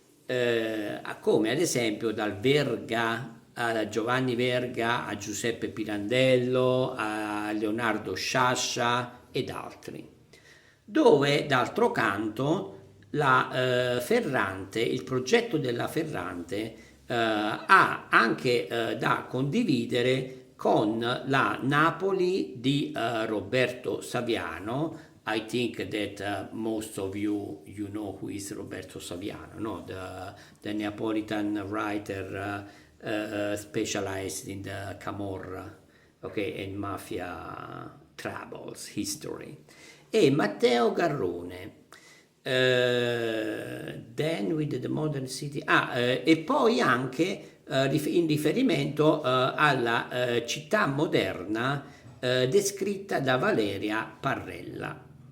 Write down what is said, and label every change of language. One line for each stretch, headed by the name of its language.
Italian: Come ad esempio dal Verga a Giovanni Verga a Giuseppe Pirandello a Leonardo Sciascia ed altri, dove d'altro canto la Ferrante, il progetto della Ferrante ha anche da condividere con la Napoli di Roberto Saviano.
English: I think that most of you know who is Roberto Saviano, no? The Neapolitan writer specialized in the Camorra, okay, and mafia troubles history.
Italian: E Matteo Garrone,
English: Then with the Modern City,
Italian: e poi anche in riferimento alla città moderna descritta da Valeria Parrella.